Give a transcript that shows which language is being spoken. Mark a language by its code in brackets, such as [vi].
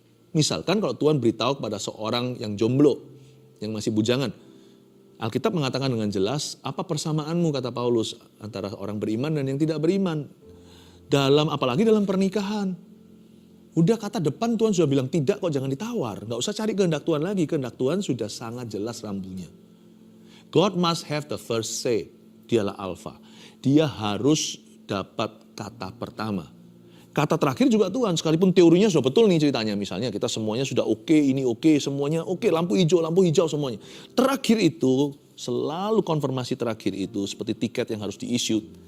[id] Misalkan kalau Tuhan beritahu kepada seorang yang jomblo, yang masih bujangan, Alkitab mengatakan dengan jelas, apa persamaanmu, kata Paulus, antara orang beriman dan yang tidak beriman. Apalagi dalam pernikahan. Udah kata depan Tuhan sudah bilang tidak kok, jangan ditawar. Gak usah cari kehendak Tuhan lagi, kehendak Tuhan sudah sangat jelas rambunya. [en] God must have the first say, [id] dialah alfa. Dia harus dapat kata pertama. Kata terakhir juga Tuhan, sekalipun teorinya sudah betul nih ceritanya. Misalnya kita semuanya sudah oke, ini oke, semuanya oke, lampu hijau semuanya. Terakhir itu, selalu konfirmasi terakhir itu seperti tiket yang harus di-issue.